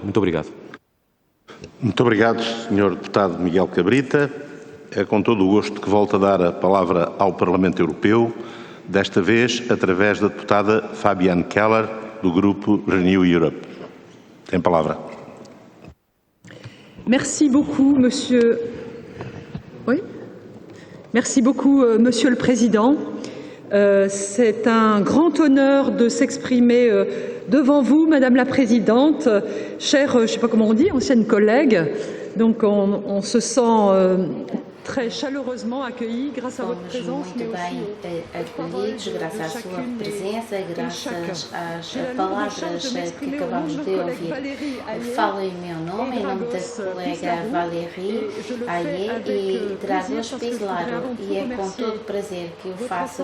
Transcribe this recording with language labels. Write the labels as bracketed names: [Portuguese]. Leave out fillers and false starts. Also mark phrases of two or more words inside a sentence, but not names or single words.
[Portuguese] Muito obrigado. Muito obrigado, Sr. Deputado Miguel Cabrita. É com todo o gosto que volto a dar a palavra ao Parlamento Europeu, desta vez através da deputada Fabienne Keller, do Grupo Renew Europe. Tem palavra. [French] Merci beaucoup, Monsieur... Oui? Merci beaucoup, Monsieur le Président. C'est un grand honneur de s'exprimer devant vous, Madame la Présidente, chère, je ne sais pas comment on dit, ancienne collègue. Donc on se sent très chaleureusement accueillis grâce à votre présence, mais aussi [Portuguese] acolhidos graças à sua presença e graças às palavras que acabamos de ouvir. Falo em meu nome, em nome da colega Valérie Ayer e Dragos Pislaro, e é com todo prazer que o faço.